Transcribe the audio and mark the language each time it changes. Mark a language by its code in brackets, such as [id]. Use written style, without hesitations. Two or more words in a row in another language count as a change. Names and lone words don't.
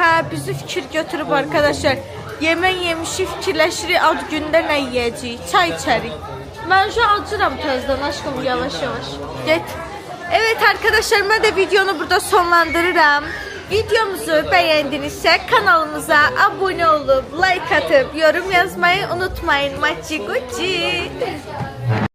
[az] Bizi fikir götürüb arkadaşlar. Yemək yemişik, fikirləşirik ad gündə nə yeyəcəyik? Çay içərik. Mən şu acıram tezdən aşkım, yavaş. Get. [tr] Evet arkadaşlar, [az] mən də videonu burada sonlandırıram. [tr] Videomuzu bəyəndinizsə kanalımıza abone olup like atıp yorum yazmayı unutmayın. Maçi gucci.